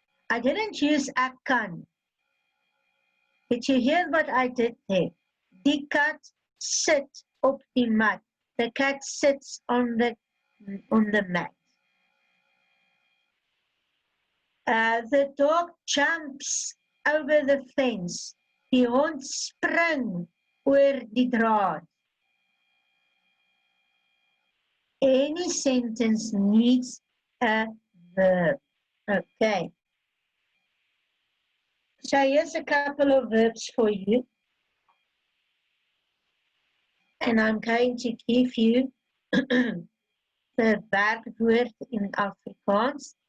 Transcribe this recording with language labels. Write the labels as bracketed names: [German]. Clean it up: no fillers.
[English] I didn't use [Afrikaans] ek kan. [English] Did you hear what I did there? [Afrikaans] Die kat sit op die mat. [English] The cat sits on the mat. The dog jumps over the fence. [Afrikaans] Die hond spring oor die draad. [English] Any sentence needs a verb. Okay. So here's a couple of verbs for you. And I'm going to give you the werkwoord in Afrikaans.